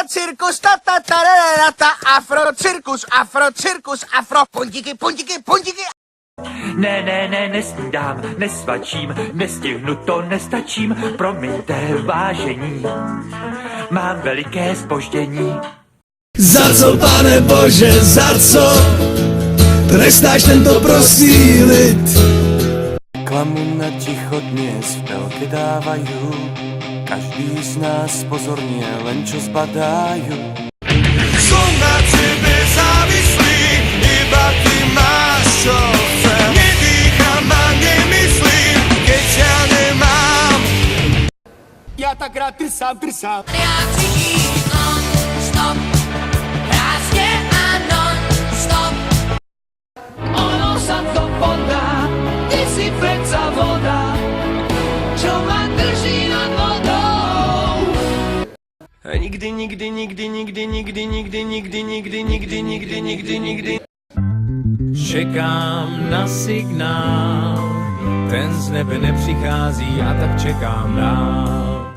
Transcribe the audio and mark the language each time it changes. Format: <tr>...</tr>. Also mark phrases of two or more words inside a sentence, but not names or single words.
<cs>cirkus, ta ta ta ra ta, afro, puntiky, puntiky, puntiky. Ne, nestídám, nesvačím, nestihnu to, nestačím, promiňte, vážení, mám veliké zpoždění. Za co, Pane Bože, za co trestáš tento prostý lid?</cs> <sk>Klamu na ticho dnes v telke dávajú, každý z nás pozorne len čo zbadajú. Som na tebe závislý, iba ty máš čo chcem. Nedýcham a nemyslím, keď ťa nemám. Ja tak rád trsám. Ja cítim non-stop, krásne a non-stop. Ono sa to podá, ty si predsa voda, čo ma drží nad vodou. Nikdy.</sk> <cs>Čekám na signál, ten z nebe nepřichází a tak čekám dál.</cs>